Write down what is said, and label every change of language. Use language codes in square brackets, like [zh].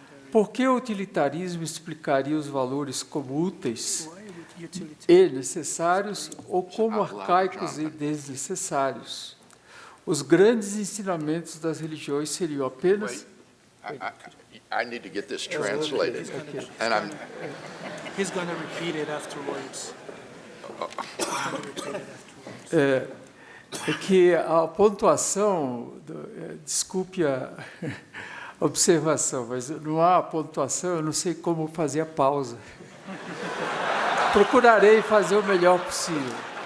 [pt] Por que o utilitarismo explicaria os valores como úteis e necessários ou como arcaicos e desnecessários? Os grandes ensinamentos das religiões seriam apenas... [en] I need to get this translated. And He's going to repeat it afterwards. [pt] É que a pontuação, desculpe a observação, mas não há pontuação, eu não sei como fazer a pausa. Procurarei fazer o melhor possível.